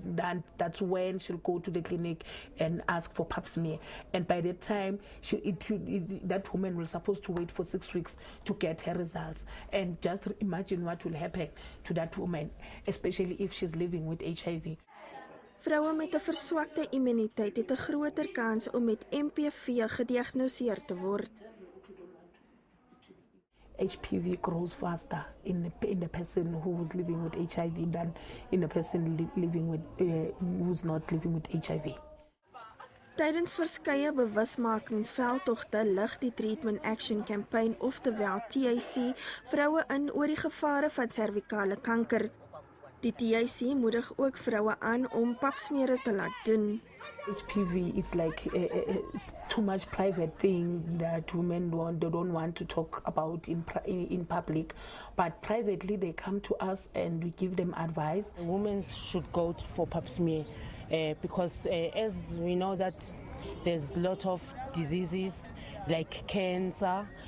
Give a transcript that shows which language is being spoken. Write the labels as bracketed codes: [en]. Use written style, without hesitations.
[en] Then that's when she'll go to the clinic and ask for pap smear. And by that time, that woman will supposed to wait for 6 weeks to get her results. And just imagine what will happen to that woman, especially if she's living with HIV. [af] Vroue met 'n verswakte immuniteit het 'n groter kans om met MPV gediagnoseer te word. [en] HPV grows faster in the person who is living with HIV than in the person living with who's not living with HIV. [af] Tydens verskeie bewusmakingsveldtogte lig die Treatment Action Campaign, oftewel TAC, vroue in oor die gevare van servikale kanker. Die TAC moedig ook vroue aan om papsmere te laat doen. [en] HPV is like it's too much private thing that women don't want to talk about in public, but privately they come to us and we give them advice. Women should go for pap smear because as we know that there's a lot of diseases like cancer.